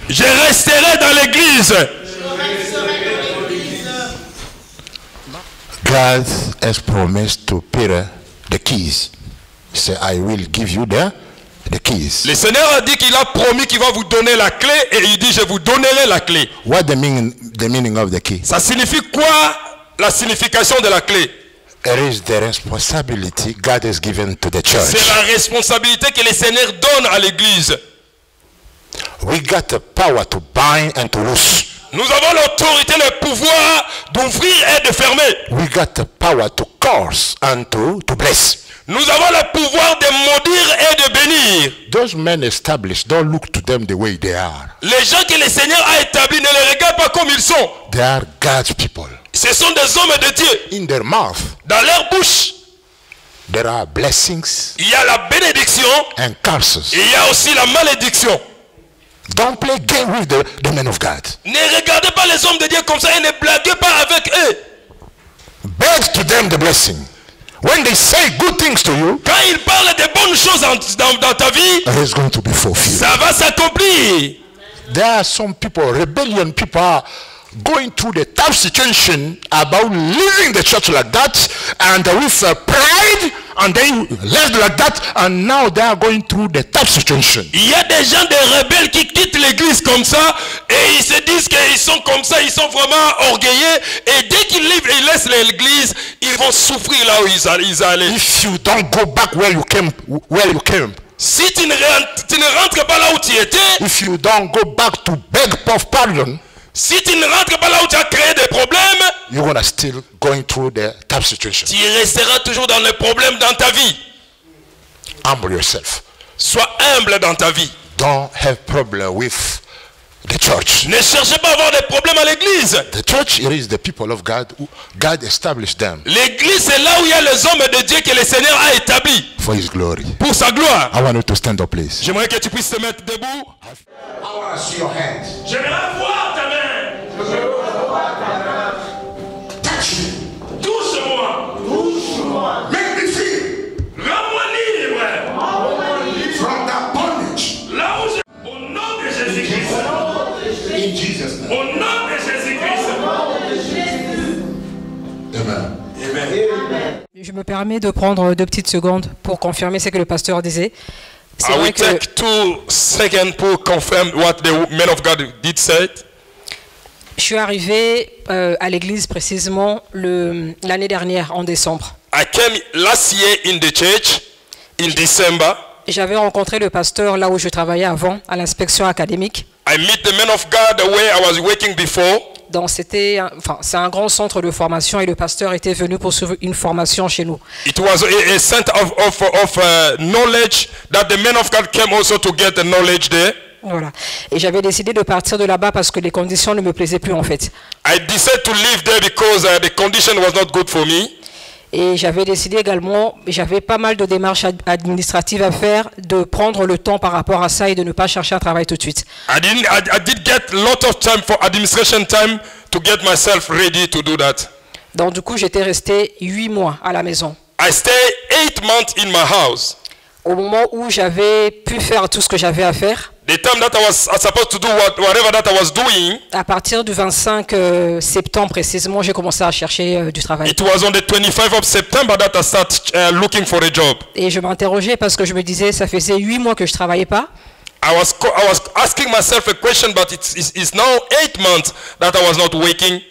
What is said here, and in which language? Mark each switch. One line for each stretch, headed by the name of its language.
French: Je resterai dans l'église.
English: God has promised to Peter the keys. He said, I will give you the keys.
French: Le Seigneur a dit qu'il a promis qu'il va vous donner la clé et il dit je vous donnerai la clé.
English: What the meaning of the key?
French: Ça signifie quoi la signification de la clé?
English: It is the responsibility God has given to the church.
French: C'est la responsabilité que le Seigneur donne à l'église.
English: We got the power to bind and to loose.
French: Nous avons l'autorité, le pouvoir d'ouvrir et de fermer.
English: We got the power to curse and to bless.
French: Nous avons le pouvoir de maudire et de bénir.
English: Those men established, don't look to them the way they are.
French: Les gens que le Seigneur a établis ne les regardent pas comme ils sont.
English: They are God's people.
French: Ce sont des hommes de Dieu.
English: In their mouth,
French: Dans leur bouche,
English: there are blessings
French: il y a la bénédiction
English: and curses.
French: et il y a aussi la malédiction.
English: Don't play game with the men of God.
French: Ne regardez pas les hommes de Dieu comme ça et ne blaguez pas avec eux.
English: Beg to them the blessing. When they say good things to you,
French: Quand ils parlent de bonnes choses dans ta vie,
English: it is going to be fulfilled.
French: ça va s'accomplir.
English: There are some people, rebellion people, are going through the tough situation about leaving the church like that, and with pride and they left like that, and now they are going through the tough situation.
French: Il y a des gens, des rebelles qui quittent l'église comme ça et ils se disent qu'ils sont comme ça, ils sont vraiment orgueilleux et dès qu'ils laissent l'église, ils vont souffrir là où ils allaient.
English: If you don't go back where you came,
French: Si tu ne rentres pas là où tu étais,
English: if you don't go back to beg for pardon,
French: si tu ne rentres pas là où tu as créé des problèmes,
English: you're gonna still going through the tough situation.
French: tu resteras toujours dans les problèmes dans ta vie.
English: Humble yourself.
French: Sois humble dans ta vie.
English: Don't have problem with the church.
French: Ne cherchez pas à avoir des problèmes à l'église.
English: The church, it is the people of God who God established them
French: L'église, c'est là où il y a les hommes de Dieu que le Seigneur a établis
English: for His glory.
French: pour sa gloire.
English: I want you to stand up, please.
French: J'aimerais que tu puisses te mettre debout.
English: I want to see your hands.
French: J'aimerais voir ta main.
English: Touch me.
French: Touche-moi.
English: Make me free
French: Rends-moi libre.
English: from that bondage.
French: Là où je... Au nom de Jésus-Christ.
English: In Jesus' name.
French: Au nom de Jésus-Christ. Amen. Je me permets de prendre 2 petites secondes pour confirmer ce que le pasteur disait. C'est
English: I
French: vrai
English: will
French: que
English: take 2 seconds to confirm what the man of God did say.
French: je suis arrivé à l'église précisément l'année dernière, en décembre.
English: I came last year in the church in December.
French: J'avais rencontré le pasteur là où je travaillais avant, à l'inspection académique.
English: I met the man of God where I was working before.
French: Donc c'est un grand centre de formation et le pasteur était venu pour suivre une formation chez nous.
English: It was a center of knowledge that the man of God came also to get the knowledge there.
French: Voilà. Et j'avais décidé de partir de là-bas parce que les conditions ne me plaisaient plus en fait.
English: I decided to leave there because the condition was not good for me.
French: Et j'avais décidé également, j'avais pas mal de démarches administratives à faire, de prendre le temps par rapport à ça et de ne pas chercher un travail tout de suite.
English: I did get a lot of time for administration time to get myself ready to do that.
French: Donc du coup, j'étais resté 8 mois à la maison.
English: I stayed 8 months in my house.
French: Au moment où j'avais pu faire tout ce que j'avais à faire,
English: The time that I was supposed to do whatever that I was doing,
French: à partir du 25 septembre précisément, j'ai commencé à chercher du travail.
English: it was on the 25th of September that I started looking for a job.
French: Et je m'interrogeais parce que je me disais, ça faisait 8 mois que je travaillais pas.
English: I was asking myself a question, but it's now 8 months that I was not working.